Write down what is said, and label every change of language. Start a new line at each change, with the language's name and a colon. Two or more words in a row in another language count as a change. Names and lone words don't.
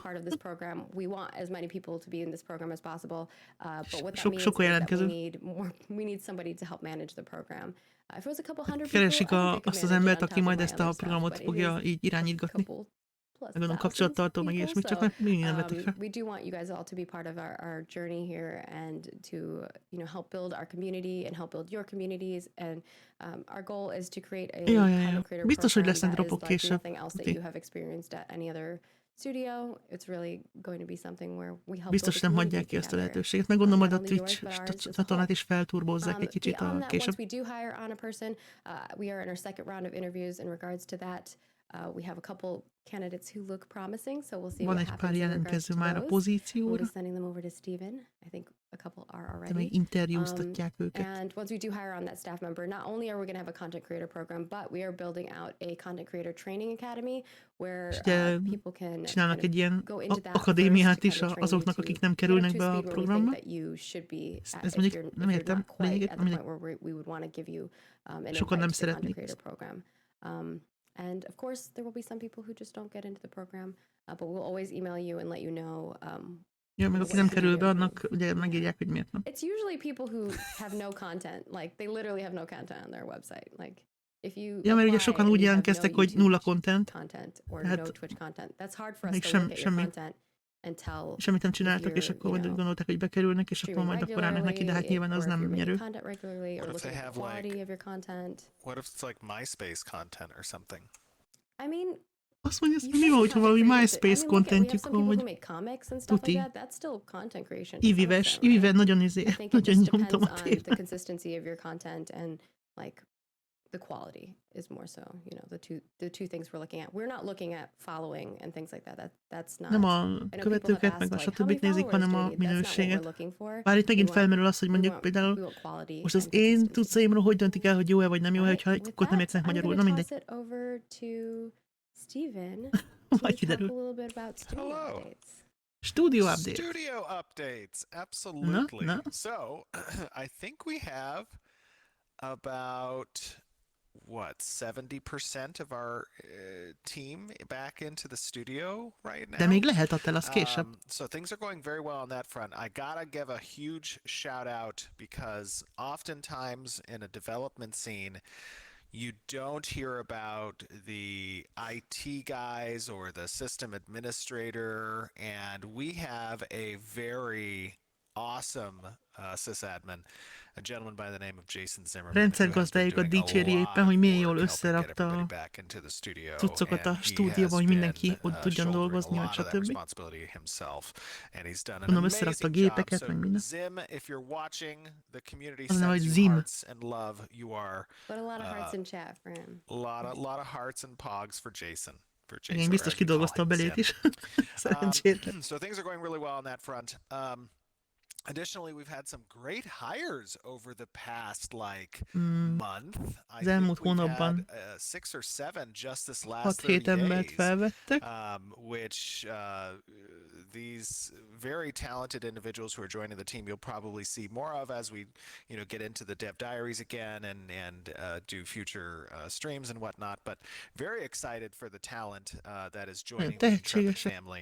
Hungarian: Sok a jelentkező. Keresik azt az embert, aki majd ezt a programot fogja így irányítgatni. Gondolom kapcsolattartó, meg ilyesmit, csak már mindig nem vetik fel.
English: We do want you guys all to be part of our journey here and to, help build our community and help build your communities. And our goal is to create a content creator
Hungarian: biztos, hogy lesznek program dropok
English: that is like
Hungarian: később.
English: nothing else that you have experienced at any other studio. It's really going to be something where we help
Hungarian: biztos nem hagyják ki ezt a lehetőséget. Meg gondolom, majd a Twitch csatornát is felturbozzák egy kicsit a később.
English: Once we do hire on a person, we are in our second round of interviews in regards to that. We have a couple candidates who look promising, so we'll see
Hungarian: Van
English: what
Hungarian: egy
English: happens
Hungarian: pár
English: in
Hungarian: jelentkező
English: regards
Hungarian: már
English: to
Hungarian: a
English: those.
Hungarian: pozícióra.
English: We'll be sending them over to Steven. I think a couple are
Hungarian: De
English: already.
Hungarian: még interjúztatják őket.
English: And once we do hire on that staff member, not only are we going to have a content creator program, but we are building out a content creator training academy where people can
Hungarian: csinálnak egy ilyen
English: go into that
Hungarian: akadémiát is azoknak, akik nem kerülnek be a programba. Ez mondjuk nem értem lényeget, sokan nem szeretnék ezt.
English: And of course, there will be some people who just don't get into the program, but we'll always email you and let you know.
Hungarian: Ja, meg aki nem kerül be, annak ugye megírják, hogy miért nem.
English: It's usually people who have no content, like they literally have no content on their website. Like if you
Hungarian: mert ugye sokan úgy jelentkeztek, hogy nulla content.
English: Or
Hungarian: hát
English: no Twitch content. That's hard for us to look at your content.
Hungarian: Semmit nem csináltak, és akkor majd gondolták, hogy bekerülnek, és akkor majd akkor állnak neki, de hát nyilván az nem nyerő.
English: What if it's like MySpace content or something? I mean,
Hungarian: azt mondja, hogy mi van, hogyha valami MySpace contentjük van, vagy tuti. Ivivel nagyon nyomtam a témát.
English: The consistency of your content and like the quality is more so, the two things we're looking at. We're not looking at following and things like that. That's not.
Hungarian: Nem a követőket, meg a stb. Nézik, hanem a minőséget. Bár itt megint felmerül az, hogy mondjuk például most az én cuccaimról hogy döntik el, hogy jó-e vagy nem jó-e, hogyha egy kukkot nem értenek magyarul. Na mindegy. Majd kiderül.
English: Studio updates. Studio updates, absolutely. No. So, I think we have about 70% of our team back into the studio right now.
Hungarian: De még lehet a telasz később.
English: So things are going very well on that front. I gotta give a huge shout out because oftentimes in a development scene, you don't hear about the IT guys or the system administrator, and we have a very awesome sysadmin, a gentleman by the name of Jason Zimmerman.
Hungarian: Rendszergazdájukat dicséri éppen, hogy milyen jól összerakta a cuccokat a stúdióban, hogy mindenki ott tudjon dolgozni, vagy stb. Mondom, összerakta a gépeket, meg minden.
English: Zim, if you're watching, the community sends you Zim. Hearts and love. You are put a lot of hearts in chat for him. A lot of hearts and pogs for Jason.
Hungarian: Igen, biztos kidolgozta a belét is. Szerencsétlen.
English: So things are going really well on that front. Additionally, we've had some great hires over the past month.
Hungarian: Az elmúlt hónapban
English: 6 or 7 just this last
Hungarian: 6-7 embert felvettek.
English: Which these very talented individuals who are joining the team, you'll probably see more of as we, get into the dev diaries again and do future streams and whatnot. But very excited for the talent that is joining the Intrepid family.